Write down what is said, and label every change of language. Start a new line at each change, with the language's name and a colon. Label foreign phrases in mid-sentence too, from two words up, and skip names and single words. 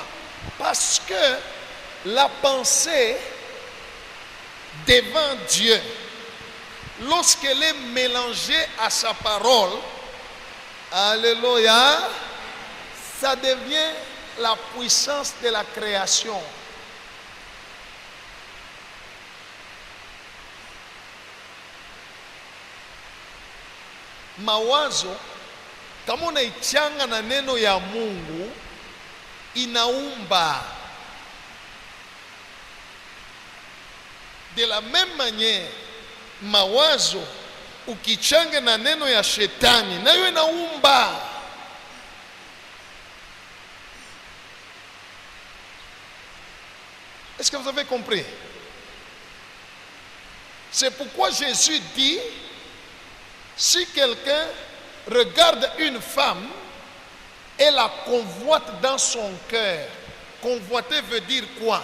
French: Parce que la pensée devant Dieu, lorsqu'elle est mélangée à sa parole, alléluia, ça devient la puissance de la création.
Swahili: Mawazo kama unaichanga na neno ya Mungu inaumba.
French: De la même manière,
Swahili: mawazo ukichanga na neno ya shetani nayo inaumba.
French: Est-ce que vous avez compris? C'est pourquoi Jésus dit, si quelqu'un regarde une femme et la convoite dans son cœur, convoiter veut dire quoi?